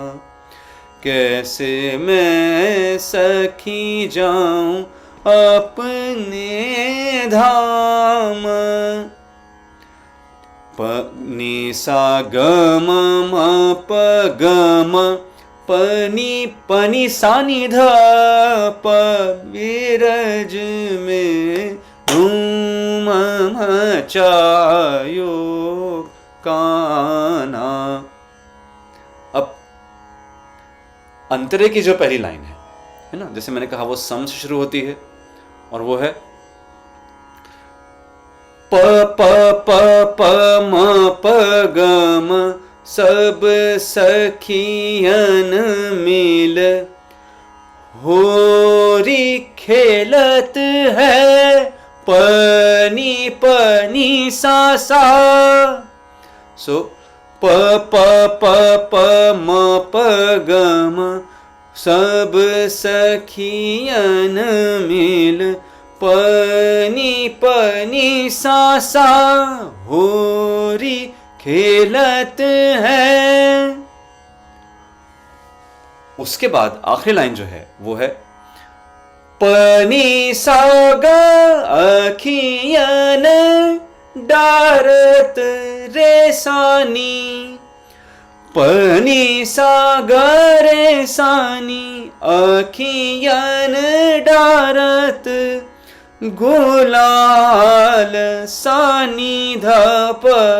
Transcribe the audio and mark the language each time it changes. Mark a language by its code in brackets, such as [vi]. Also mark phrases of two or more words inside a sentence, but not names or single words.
[bra] कैसे मैं सखी जाऊं अपने धाम, नि सा ग म प ग म पनी पनी सा नि ध प बिरज में धूम मचायो कान्हा। [hi] अब अंतरे की जो पहली लाइन है ना, जैसे मैंने कहा वो सम से शुरू होती है और वो है प प प प म प ग म [bra] सब सखियन मिल होरी खेलत है [hi] पनी पनी सा सा। सो प प प प म प ग म [bra] सब सखियन मिल पनी पनी सा सा होरी खेलत है। [hi] उसके बाद आखिरी लाइन जो है वो है पनी सा ग [bra] अखियन डारत रेसानी, [hi] पनी सा ग [bra] रेसानी अखियन डारत गुलाल सानी [hi] ध प।